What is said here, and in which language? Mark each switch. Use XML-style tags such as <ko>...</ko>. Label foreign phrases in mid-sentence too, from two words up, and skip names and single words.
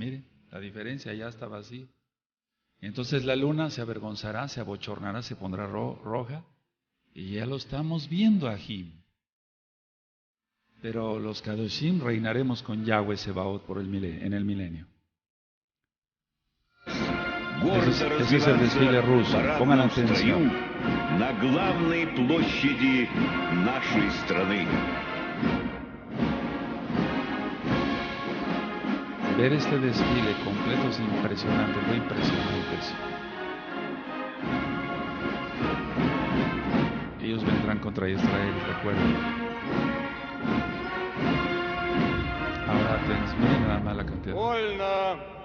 <es>Miren, la diferencia ya está vacío. Entonces la luna se avergonzará, se abochornará, se pondrá roja. Y ya lo estamos viendo aquí. Pero los Kadoshim reinaremos con Yahweh Sebaot en el milenio. Ese es el desfile ruso. Pongan atención.</es> <ru>На главной площади нашей страны.</ru> <es>Ver este desfile completo es impresionante, muy impresionante eso. Ellos vendrán contra Israel, recuerden. Ahora miren nada más la cantidad.</es>